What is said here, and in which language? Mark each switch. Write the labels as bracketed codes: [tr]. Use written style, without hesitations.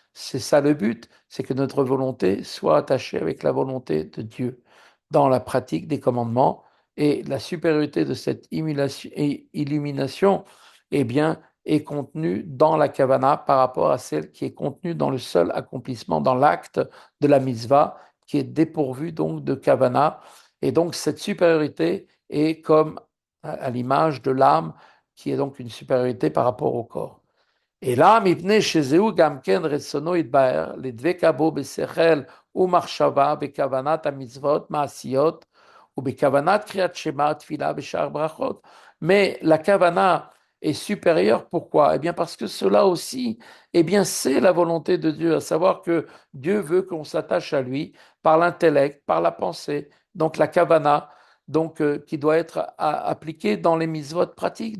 [fr] c'est ça le but, c'est que notre volonté soit attachée avec la volonté de Dieu dans la pratique des commandements et la supériorité de cette illumination, eh bien, est contenue dans la kavana par rapport à celle qui est contenue dans le seul accomplissement, dans l'acte de la mitzvah, qui est dépourvu donc de kavana. Et donc, cette supériorité est comme à l'image de l'âme, qui est donc une supériorité par rapport au corps. [he] אלא מפני שזהו גם כן רצונו יתבהר לדבקה בו בשכל ומחשבה בכוונת המצוות מעשיות ובכוונת קריאת שמע, תפילה ושאר ברכות. [fr] Mais la kavana est supérieure, pourquoi? Eh bien parce que cela aussi, eh bien c'est la volonté de Dieu, à savoir que Dieu veut qu'on s'attache à lui par l'intellect, par la pensée. Donc la kavana, donc qui doit être appliquée dans les mitzvot pratiques.